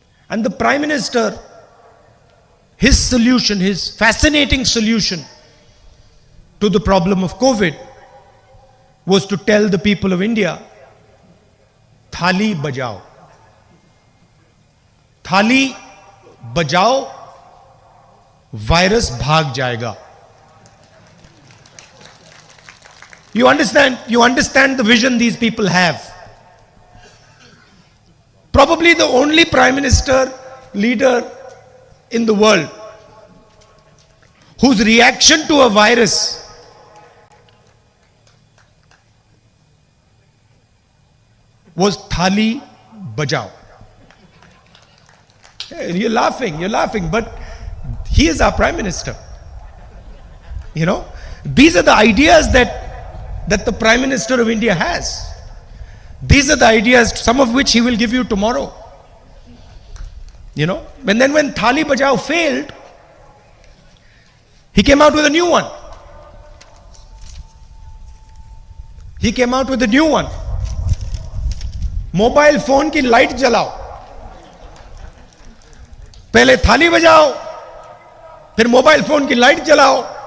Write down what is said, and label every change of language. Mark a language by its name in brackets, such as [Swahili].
[English] And the Prime Minister, his solution, his fascinating solution to the problem of COVID was to tell the people of India, Thali bajao. [Hindi] Thali बजाओ, virus भाग जाएगा. [English] You understand the vision these people have. Probably the only prime minister, leader in the world whose reaction to a virus was Thali bajao. You're laughing, but he is our prime minister. You know, these are the ideas that the prime minister of India has. These are the ideas, some of which he will give you tomorrow. You know, and then when Thali Bajao failed, he came out with a new one. He came out with a new one. [Hindi] Mobile phone की light जलाओ, पहले थाली बजाओ, फिर mobile phone की light जलाओ.